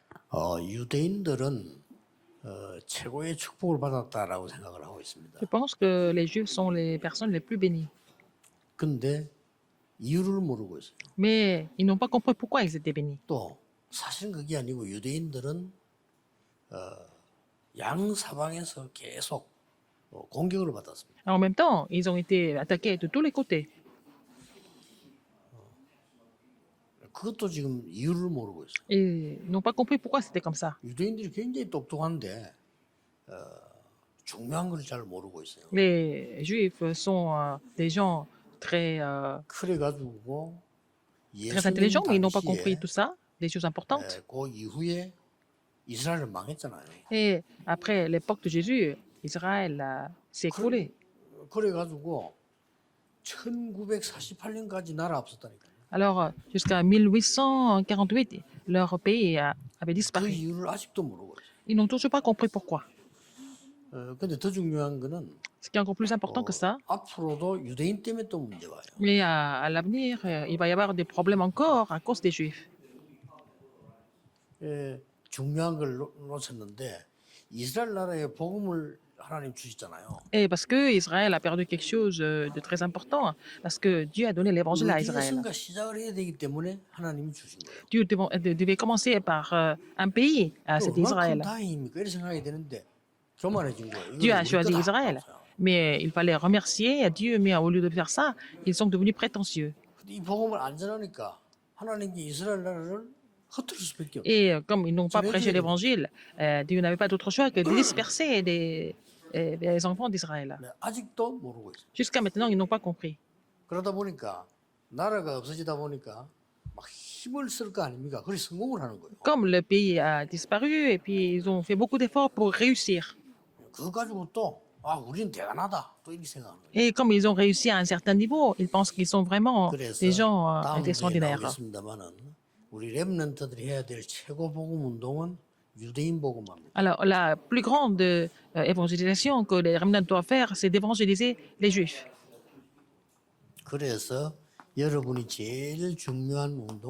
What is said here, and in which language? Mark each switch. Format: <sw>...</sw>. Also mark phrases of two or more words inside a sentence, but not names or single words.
<ko>유대인들은 최고의 축복을 받았다라고 생각을 하고 있습니다.</ko> <fr>Je pense que les Juifs sont les personnes les plus bénies.</fr> <ko>근데 이유를 모르고 있어요.</ko> <fr>Mais ils n'ont pas compris pourquoi ils étaient bénis.</fr> <ko>또 사실은 그게 아니고 유대인들은 양사방에서 계속 공격을 받았습니다.</ko> <fr>En même temps, ils ont été attaqués de tous les côtés.</fr> <ko>그것도 지금 이유를 모르고 있어요.</ko> <fr>Et ils n'ont pas compris pourquoi c'était comme ça.</fr> <ko>유대인들이 굉장히 똑똑한데 중요한 걸 잘 모르고 있어요.</ko> <fr>Les Juifs sont des gens</fr> <ko>그래가지고</ko> <fr>très</fr> <ko>예수님</ko> <fr>intelligents, mais ils n'ont pas compris</fr> <ko>당시에</ko> <fr>tout ça, des choses importantes.</fr> <ko>그 이후에 이스라엘은 망했잖아요.</ko> <fr>Et après l'époque de Jésus, Israël s'est écroulé.</fr> <ko>그래가지고 1948년까지 나라 없었다니까요.</ko> <fr>Alors, jusqu'à 1848, leur pays avait</fr> <ko>그</ko> <fr>disparu.</fr> <ko>이유를 아직도 모르고 있어요.</ko> <fr>Ils n'ont toujours pas compris pourquoi.</fr> <ko>근데 더 중요한 거는</ko> <fr>Ce qui est encore plus important que ça,</fr> <ko>앞으로도 유대인 때문에 또 문제가 와요.</ko> <fr>mais à l'avenir, il va y avoir des problèmes encore à cause des Juifs.</fr> <ko>중요한 걸 놓쳤는데 이스라엘 나라에 복음을 하나님 주시잖아요.</ko> <fr>Et parce que Israël a perdu quelque chose de très important, parce que Dieu a donné l'évangile à Israël.</fr> <ko>어디에선가 시작을 해야 되기 때문에 하나님이 주신 거예요.</ko> <fr>Dieu devait commencer par un pays, c'était</fr> <ko>얼마나 큰</ko> <fr>Israël.</fr> <ko>다행입니까? 이렇게 생각이 되는데 교만해진 거예요.</ko> <fr>Dieu</fr> <ko>이건</ko> <fr>a</fr> <ko>우리</ko> <fr>choisi</fr> <ko>거다.</ko> <fr>Israël. Mais il fallait remercier Dieu, mais au lieu de faire ça, ils sont devenus prétentieux.</fr> <ko>근데 이 복음을 안 전하니까 하나님이 이스라엘 나라를 흩을 수밖에 없어요.</ko> <fr>Et comme ils n'ont pas C'est prêché vrai. l'évangile, Dieu n'avait pas d'autre choix que de disperser les enfants d'Israël.</fr> <ko>네, 아직도 모르고 있어요.</ko> <fr>Jusqu'à maintenant, ils n'ont pas compris.</fr> <ko>그러다 보니까 나라가 없어지다 보니까 막 힘을 쓸 거 아닙니까? 그래서 성공을 하는 거예요.</ko> <fr>Comme le pays a disparu, et puis ils ont fait beaucoup d'efforts pour réussir.</fr> <ko>그거 가지고 또 우리는 대단하다 또 이렇게 생각하는 거예요.</ko> <fr>Et comme ils ont réussi à un certain niveau, ils pensent qu'ils sont vraiment</fr> <ko>그래서</ko> <fr>des gens</fr> <ko>다음 주에</ko> <fr>extraordinaires.</fr> <ko>나오겠습니다만은 우리 렘넌트들이 해야 될 최고 복음 운동은 유대인 복음합니다.</ko> <fr>Alors, la plus grande évangélisation que les remnants doivent faire, c'est d'évangéliser les Juifs.</fr> <ko>그래서 여러분이 제일 중요한 운동</ko>